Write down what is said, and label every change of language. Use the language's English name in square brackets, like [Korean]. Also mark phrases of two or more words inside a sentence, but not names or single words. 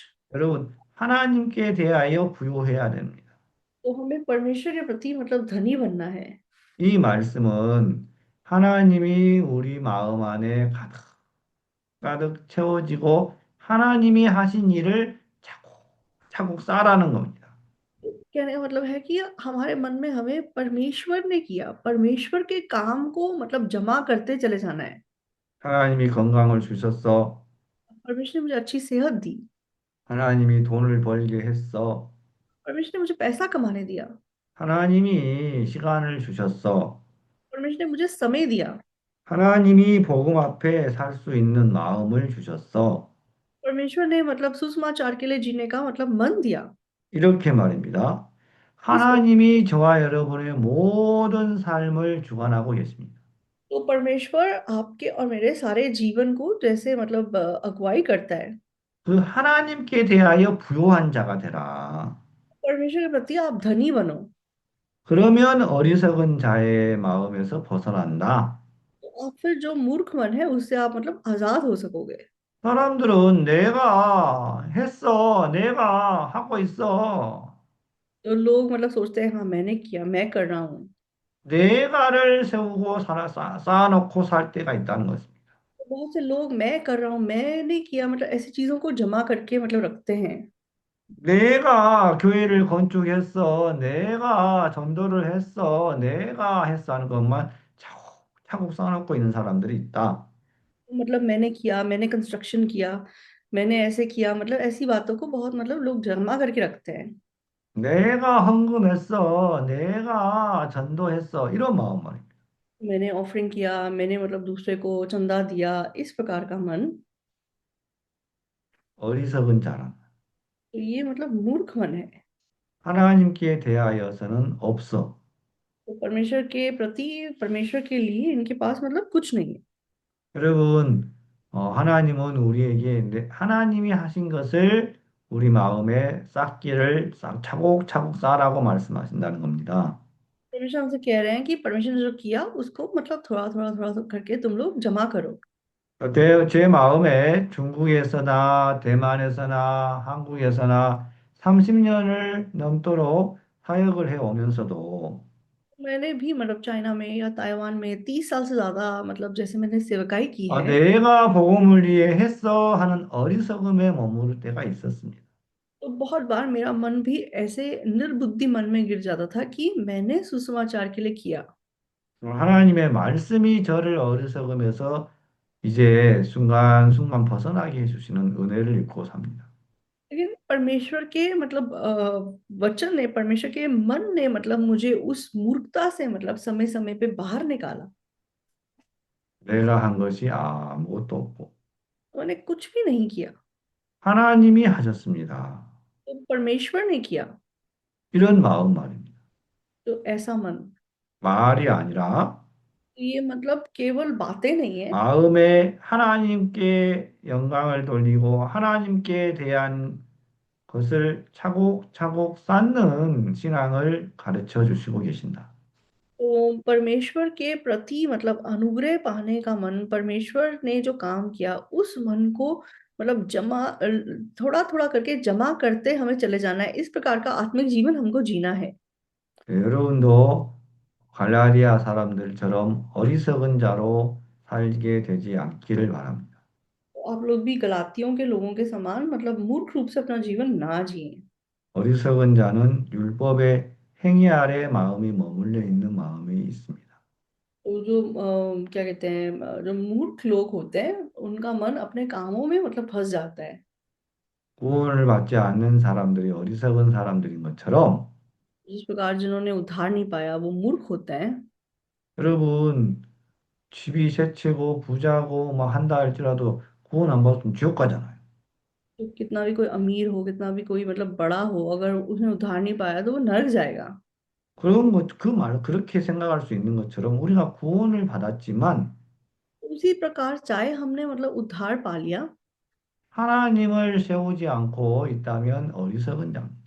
[Korean] 여러분, 하나님께 대하여 부요해야 됩니다. [Hindi] तो हमें परमेश्वर के प्रति मतलब धनी बनना है। [Korean] 이 말씀은 하나님이 우리 마음 안에 가득 가득 채워지고 하나님이 하신 일을 차곡차곡 쌓으라는 겁니다. [Hindi] कहने का मतलब है कि हमारे मन में हमें परमेश्वर ने किया, परमेश्वर के काम को मतलब जमा करते चले जाना है। [Korean] 하나님이 건강을 주셨어. [Hindi] परमेश्वर ने मुझे अच्छी सेहत दी, [Korean] 하나님이 돈을 벌게 했어. [Hindi] परमेश्वर ने मुझे पैसा कमाने दिया, [Korean] 하나님이 시간을 주셨어. [Hindi] परमेश्वर ने मुझे समय दिया, [Korean] 하나님이 복음 앞에 살 수 있는 마음을 주셨어. [Hindi] परमेश्वर ने मतलब सुसमाचार के लिए जीने का मतलब मन दिया। [Korean] 이렇게 말입니다. [Hindi] इस [Korean] 하나님이 저와 여러분의 모든 삶을 주관하고 계십니다. [Hindi] तो परमेश्वर आपके और मेरे सारे जीवन को जैसे मतलब अगुवाई करता है। [Korean] 그 하나님께 대하여 부요한 자가 되라. [Hindi] परमेश्वर के प्रति आप धनी बनो। [Korean] 그러면 어리석은 자의 마음에서 벗어난다. [Hindi] तो आप फिर जो मूर्ख मन है उससे आप मतलब आजाद हो सकोगे। [Korean] 사람들은 내가 했어, 내가 하고 있어. [Hindi] तो लोग मतलब सोचते हैं हाँ मैंने किया, मैं कर रहा हूँ। [Korean] 내가를 세우고 쌓아놓고 살 때가 있다는 것입니다. [Hindi] तो बहुत से लोग मैं कर रहा हूँ, मैंने किया, मतलब ऐसी चीजों को जमा करके मतलब रखते हैं। [Korean] 내가 교회를 건축했어, 내가 전도를 했어, 내가 했어 하는 것만 차곡차곡 쌓아놓고 있는 사람들이 있다. [Hindi] मतलब मैंने किया, मैंने कंस्ट्रक्शन किया, मैंने ऐसे किया, मतलब ऐसी बातों को बहुत मतलब लोग जमा करके रखते हैं। [Korean] 내가 헌금했어, 내가 전도했어, इ런 마음 말입니다. [Hindi] मैंने ऑफरिंग किया, मैंने मतलब दूसरे को चंदा दिया, इस प्रकार का मन। [Korean] 어리석은 자란. [Hindi] तो ये मतलब मूर्ख मन है। [Korean] 하나님께 대하여서는 없어. [Hindi] तो परमेश्वर के प्रति, परमेश्वर के लिए इनके पास मतलब कुछ नहीं है। [Korean] 여러분, 하나님은 우리에게 하나님이 하신 것을 우리 마음에 쌓기를 차곡차곡 쌓으라고 말씀하신다는 겁니다. [Hindi] परमेश्वर हमसे कह रहे हैं कि परमेश्वर ने जो किया उसको मतलब थोड़ा थोड़ा थोड़ा थोड़ा करके तुम लोग जमा करो। [Korean] 제 마음에 중국에서나 대만에서나 한국에서나 30년을 넘도록 사역을 해 오면서도 [Hindi] मैंने भी मतलब चाइना में या ताइवान में 30 साल से ज्यादा मतलब जैसे मैंने सेवकाई की है। [Korean] 내가 복음을 위해 했어 하는 어리석음에 머무를 때가 있었습니다. [Hindi] तो बहुत बार मेरा मन भी ऐसे निर्बुद्धि मन में गिर जाता था कि मैंने सुसमाचार के लिए किया। [Korean] 하나님의 말씀이 저를 어리석음에서 이제 순간순간 벗어나게 해주시는 은혜를 입고 삽니다. [Hindi] लेकिन परमेश्वर के मतलब वचन ने, परमेश्वर के मन ने मतलब मुझे उस मूर्खता से मतलब समय समय पे बाहर निकाला। [Korean] 내가 한 것이 아무것도 없고 [Hindi] तो मैंने कुछ भी नहीं किया, [Korean] 하나님이 हा셨습니다. [Hindi] तो परमेश्वर ने किया। [Korean] 이런 마음 말입니다. [Hindi] तो ऐसा मन, [Korean] 말이 아니라 [Hindi] तो ये मतलब केवल बातें नहीं है। [Korean] 마음에 하나님께 영광을 돌리고 하나님께 대한 것을 차곡차곡 쌓는 신앙을 가르쳐 주시고 계신다. [Hindi] तो परमेश्वर के प्रति मतलब अनुग्रह पाने का मन, परमेश्वर ने जो काम किया उस मन को मतलब जमा थोड़ा थोड़ा करके जमा करते हमें चले जाना है। इस प्रकार का आत्मिक जीवन हमको जीना है। [Korean] 여러분도 갈라디아 사람들처럼 어리석은 자로 살게 되지 않기를 바랍니다. [Hindi] तो आप लोग भी गलातियों के लोगों के समान मतलब मूर्ख रूप से अपना जीवन ना जिए। [Korean] 어리석은 자는 율법의 행위 아래 마음이 머물러 있는 마음이 있습니다. [Hindi] तो जो क्या कहते हैं, जो मूर्ख लोग होते हैं उनका मन अपने कामों में मतलब फंस जाता है। [Korean] 구원을 받지 않는 사람들이 어리석은 사람들인 것처럼 [Hindi] जिस प्रकार जिन्होंने उद्धार नहीं पाया वो मूर्ख होते हैं। [Korean] 여러분 집이 세 채고 부자고 뭐 한다 할지라도 구원 안 받으면 지옥 가잖아요. [Hindi] तो कितना भी कोई अमीर हो, कितना भी कोई मतलब बड़ा हो, अगर उसने उद्धार नहीं पाया तो वो नरक जाएगा। [Korean] 그런 것, 그 말, 그렇게 생각할 수 있는 것처럼 우리가 구원을 받았지만 [Hindi] उसी प्रकार चाहे हमने मतलब उद्धार पा लिया, [Korean] 하나님을 세우지 않고 있다면 어리석은 자입니다.